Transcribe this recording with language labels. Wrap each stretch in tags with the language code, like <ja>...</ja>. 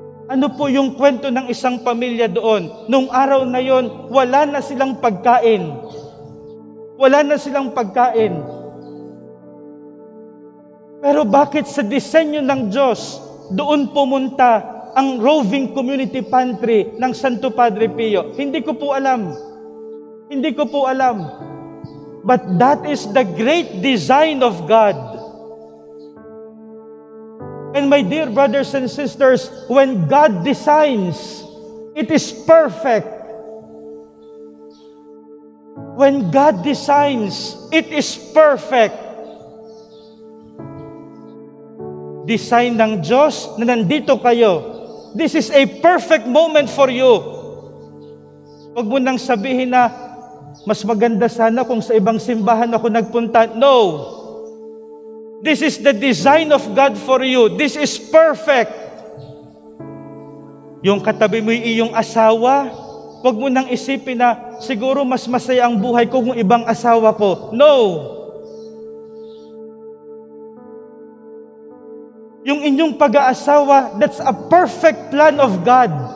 <tl>Ano po yung kwento ng isang pamilya doon? Nung araw na yon, wala na silang pagkain. Wala na silang pagkain. Pero bakit sa disenyo ng Diyos, doon pumunta ang roving community pantry ng Santo Padre Pio? Hindi ko po alam. Hindi ko po alam.</tl> <en>But that is the great design of God. And my dear brothers and sisters, when God designs, it is perfect. When God designs, it is perfect.</en> <tl>design ng Diyos na nandito kayo.</tl> <en>This is a perfect moment for you.</en> <tl>Huwag mo nang sabihin na, mas maganda sana kung sa ibang simbahan ako nagpunta.</tl> <en>No. This is the design of God for you. This is perfect.</en> <tl>Yung katabi mo yung iyong asawa, huwag mo nang isipin na, siguro mas masaya ang buhay ko kung ibang asawa ko.</tl> <en>No.</en> <tl>Yung inyong pag-aasawa,</tl> <en>that's a perfect plan of God.</en>